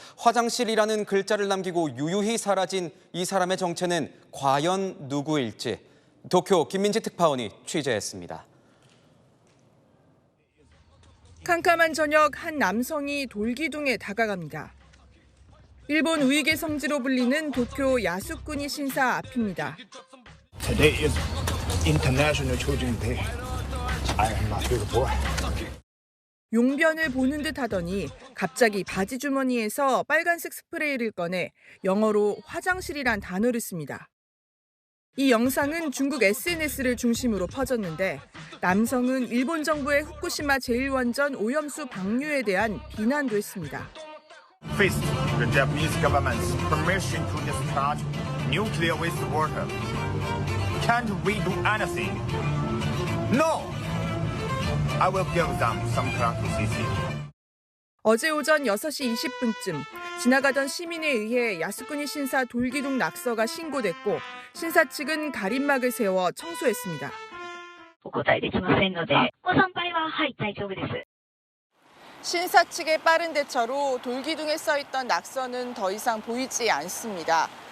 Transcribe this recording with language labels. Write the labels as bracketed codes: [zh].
[ko] 화장실이라는 글자를 남기고 유유히 사라진 이 사람의 정체는 과연 누구일지 도쿄 김민지 특파원이 취재했습니다. 캄캄한 저녁 한 남성이 돌기둥에 다가갑니다. 일본 우이게 성지로 불리는 도쿄 야스쿠니 신사 앞입니다. [en] Today is International Children's Day. I am not here for. [ko] 용변을 보는 듯 하더니 갑자기 바지 주머니에서 빨간색 스프레이를 꺼내 영어로 화장실이란 단어를 씁니다. 이 영상은 중국 SNS를 중심으로 퍼졌는데 남성은 일본 정부의 후쿠시마 제1원전 오염수 방류에 대한 비난도 했습니다. [en] First, the Japanese government's permission to discharge nuclear wastewater. Can't we do anything? No! I will give them some criticism. [ko] 어제 오전 6시 20분쯤 지나가던 시민에 의해 야스쿠니 신사 돌기둥 낙서가 신고됐고 신사 측은 가림막을 세워 청소했습니다. 신사 측의 빠른 대처로 돌기둥에 써있던 낙서는 더 이상 보이지 않습니다.